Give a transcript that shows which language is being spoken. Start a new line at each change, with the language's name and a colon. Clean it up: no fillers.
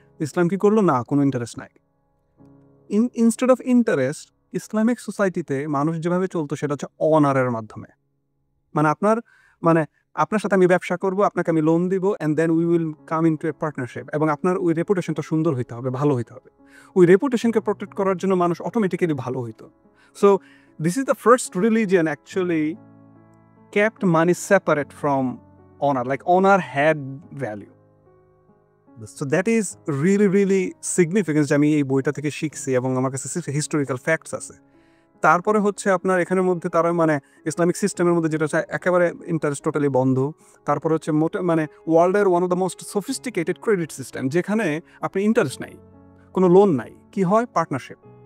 Bangla: ইসলাম কি করলো না, কোনো ইন্টারেস্ট নাই। ইনস্টেড অফ ইন্টারেস্ট, ইসলামিক সোসাইটিতে মানুষ যেভাবে চলতো সেটা হচ্ছে অনারের মাধ্যমে। মানে আপনার সাথে আমি ব্যবসা করব, আপনাকে আমি লোন দিব,
English: And then we will come into a partnership.
Bangla: এবং আপনার ওই রেপুটেশনটা সুন্দর হইতে হবে, ভালো হইতে হবে। ওই রেপুটেশনকে প্রোটেক্ট করার জন্য মানুষ অটোমেটিক্যালি ভালো হইতো।
English: So this is the first religion actually kept money separate from honor, like honor had value. So that is really really significance,
Bangla: আমি এই বইটা থেকে শিখছি এবং আমার কাছে হিস্টোরিক্যাল ফ্যাক্টস আছে। তারপরে হচ্ছে আপনার এখানের মধ্যে তারা মানে ইসলামিক সিস্টেমের মধ্যে যেটা হচ্ছে একেবারে ইন্টারেস্ট টোটালি বন্ধ। তারপরে হচ্ছে মানে ওয়ার্ল্ডের
English: one of the most sophisticated credit system,
Bangla: যেখানে আপনি ইন্টারেস্ট নাই, কোনো লোন নাই। কি হয়? পার্টনারশিপ।